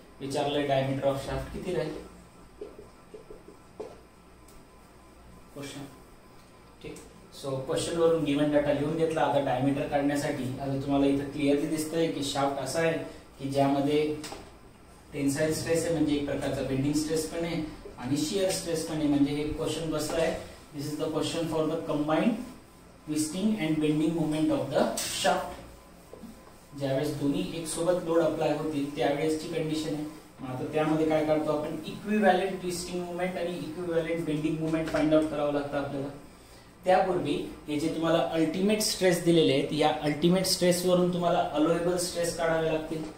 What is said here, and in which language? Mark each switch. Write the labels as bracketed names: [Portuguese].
[Marathi] विचारलंय diameter of shaft किती राहील question. ठीक. सो क्वेश्चन वरून गिवन डाटा लिहून घेतला. आता डायमीटर काढण्यासाठी आता तुम्हाला इथे क्लिअरली दिसतंय की शाफ्ट असा आहे की ज्यामध्ये टेन्साइल स्ट्रेस आहे म्हणजे एक प्रकारचा बेंडिंग स्ट्रेस पण आहे आणि शियर स्ट्रेस पण आहे. म्हणजे हे क्वेश्चन बसला आहे. [English] This is the question for the combined twisting and bending movement of the shaft. [Marathi] ज्यावेळेस दोन्ही एक सोबत लोड अप्लाय होतील त्यावेळेसची कंडिशन आहे. आता त्यामध्ये काय करतो आपण इक्विव्हॅलेंट ट्विस्टिंग मुवमेंट आणि equivalent bending movement find out करावं लागतं आपल्याला. त्यापूर्वी हे जे तुम्हाला अल्टिमेट स्ट्रेस दिलेले आहेत या अल्टिमेट स्ट्रेस वरून तुम्हाला अलोएबल स्ट्रेस काढावे लागतील.